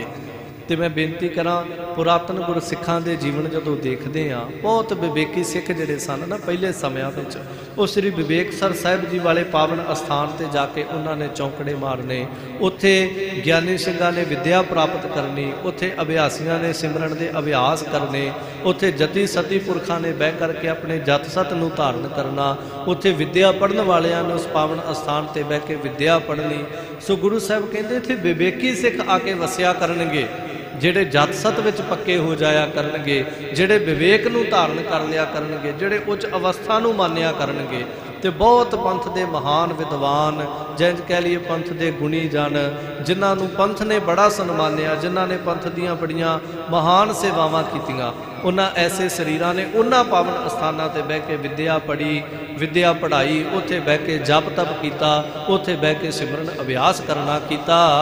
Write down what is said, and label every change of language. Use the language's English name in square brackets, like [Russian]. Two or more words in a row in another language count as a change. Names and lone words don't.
[Punjabi] ਤਾਂ ਮੈਂ ਬੇਨਤੀ ਕਰਾਂ ਪੁਰਾਤਨ ਗੁਰਸਿੱਖਾਂ ਦੇ ਜੀਵਨ ਜਦੋਂ ਦੇਖਦੇ ਹਾਂ, ਬਹੁਤ ਵਿਵੇਕੀ ਸਿੱਖ ਜਿਹੜੇ ਸਨ ਨਾ ਪਹਿਲੇ ਸਮਿਆਂ ਵਿੱਚ, ਉਹ ਸ੍ਰੀ ਬਿਬੇਕਸਰ ਸਾਹਿਬ ਜੀ ਵਾਲੇ ਪਾਵਨ ਅਸਥਾਨ ਤੇ ਜਾ ਕੇ ਉਨ੍ਹਾਂ ਨੇ ਚੌਂਕੜੇ ਮਾਰਨੇ, ਉੱਥੇ ਗਿਆਨੀ ਸਿੰਘਾਂ ਨੇ ਵਿੱਦਿਆ ਪ੍ਰਾਪਤ ਕਰਨੀ, ਉੱਥੇ ਅਭਿਆਸੀਆਂ ਨੇ ਸਿਮਰਨ ਕੇ ਅਭਿਆਸ ਕਰਨੇ, ਉੱਥੇ ਜਤੀ ਸਤੀ ਪੁਰਖਾਂ ਨੇ ਬਹਿ ਕਰਕੇ ਆਪਣੇ ਜਤ ਸਤ ਨੂੰ ਧਾਰਨ ਕਰਨਾ, ਉੱਥੇ ਵਿੱਦਿਆ ਪੜ੍ਹਨ ਵਾਲਿਆਂ ਨੇ ਉਸ ਪਾਵਨ ਅਸਥਾਨ ਤੇ ਬਹਿ ਕੇ ਵਿੱਦਿਆ ਪੜ੍ਹਨੀ। ਸੋ ਗੁਰੂ ਸਾਹਿਬ ਕਹਿੰਦੇ ਇੱਥੇ ਵਿਵੇਕੀ ਸਿੱਖ ਆ ਕੇ ਵਸਿਆ ਕਰਨਗੇ, ਜਿਹੜੇ ਜਤ ਸਤ ਵਿੱਚ ਪੱਕੇ ਹੋ ਜਾਇਆ ਕਰਨਗੇ, ਜਿਹੜੇ ਵਿਵੇਕ ਨੂੰ ਧਾਰਨ ਕਰ ਲਿਆ ਕਰਨਗੇ, ਜਿਹੜੇ ਉੱਚ ਅਵਸਥਾ ਨੂੰ ਮੰਨਿਆ ਕਰਨਗੇ, ਤੇ ਬਹੁਤ ਪੰਥ ਦੇ ਮਹਾਨ ਵਿਦਵਾਨ, ਜਿੰਜ ਕਹਿ ਲਈਏ ਪੰਥ ਦੇ ਗੁਣੀ ਜਨ, ਜਿਨ੍ਹਾਂ ਨੂੰ ਪੰਥ ਨੇ ਬੜਾ ਸਨਮਾਨਿਆ, ਜਿਨ੍ਹਾਂ ਨੇ ਪੰਥ ਦੀਆਂ ਬੜੀਆਂ ਮਹਾਨ ਸੇਵਾਵਾਂ ਕੀਤੀਆਂ, ਉਹਨਾਂ ਐਸੇ ਸਰੀਰਾਂ ਨੇ ਉਹਨਾਂ ਪਾਵਨ ਅਸਥਾਨਾਂ ਤੇ ਬਹਿ ਕੇ ਵਿਦਿਆ ਪੜ੍ਹੀ, ਵਿਦਿਆ ਪੜ੍ਹਾਈ, ਉੱਥੇ ਬਹਿ ਕੇ ਜਪ ਤਪ ਕੀਤਾ, ਉੱਥੇ ਬਹਿ ਕੇ ਸਿਮਰਨ ਅਭਿਆਸ ਕਰਨਾ ਕੀਤਾ।